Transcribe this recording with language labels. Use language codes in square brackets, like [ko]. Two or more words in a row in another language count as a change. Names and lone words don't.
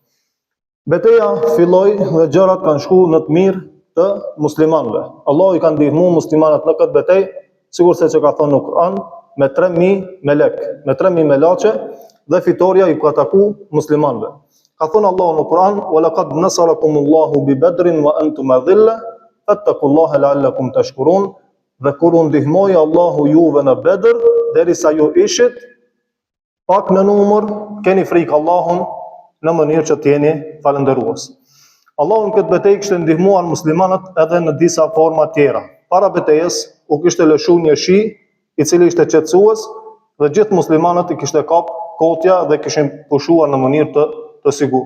[sq] Betejë filloi dhe gjërat kanë shkuar në të mirë të muslimanëve. Allahu i ka ndihmuar muslimanët në këtë betejë, sigurisht se ka thënë në Kur'an, me 3000 melek, me 3000 melaçe dhe fitoria i ka taku muslimanëve. Ka thënë Allahu në Kur'an: [ar] "ولقد نصركم الله ببدر وأنتم أذلة فاتقوا الله لعلكم تشكرون." [sq] Dhe kur u ndihmoi Allahu juve në Bedër, derisa ju ishit pak në numër, keni frikë Allahun në mënyrë që t'jeni falëndërues. Allahu në këtë betejë kishte ndihmuar muslimanët edhe në disa forma tjera. Para betejës u kishte lëshuar një shi i cili ishte qetësues dhe gjithë muslimanët i kishte kap kotja dhe kishin pushuar në mënyrë të sigurt.